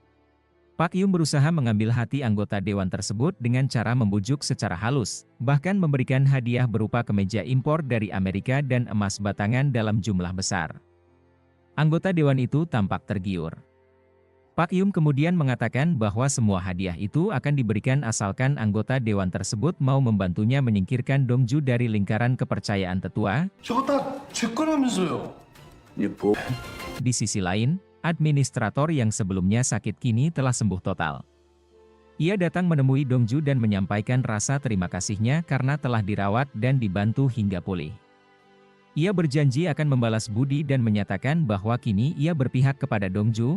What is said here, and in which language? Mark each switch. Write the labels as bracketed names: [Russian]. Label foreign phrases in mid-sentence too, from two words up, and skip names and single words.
[Indonesian] Pak Yum berusaha mengambil hati anggota dewan tersebut dengan cara membujuk secara halus, bahkan memberikan hadiah berupa kemeja impor dari Amerika dan emas batangan dalam jumlah besar. Anggota dewan itu tampak tergiur. Pak Yum kemudian mengatakan bahwa semua hadiah itu akan diberikan asalkan anggota dewan tersebut mau membantunya menyingkirkan Dongju dari lingkaran kepercayaan tetua. [Korean] 저거 다 제 거라면서요. [Indonesian] Di sisi lain, administrator yang sebelumnya sakit kini telah sembuh total. Ia datang menemui Dongju dan menyampaikan rasa terima kasihnya karena telah dirawat dan dibantu hingga pulih. Ia berjanji akan membalas budi dan menyatakan bahwa kini ia berpihak kepada Dongju.